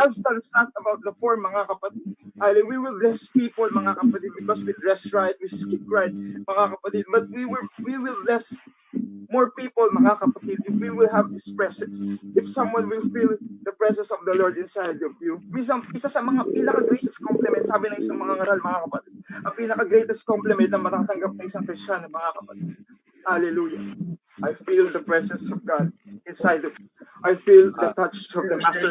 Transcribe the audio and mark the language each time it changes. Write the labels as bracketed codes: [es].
[en] substance, not about the form, mga kapatid. We will bless people, mga kapatid, because we dress right, we speak right, mga kapatid. But we will bless more people, mga kapatid, if we will have His presence. If someone will feel the presence of the Lord inside of you. [tl] Isa sa mga pinaka-greatest compliment, sabi ng isang mga ngaral, mga kapatid, ang pinaka-greatest compliment na matatanggap ng isang Kristiyano, mga kapatid. Hallelujah. [en] I feel the presence of God inside of you. I feel the touch of the Master's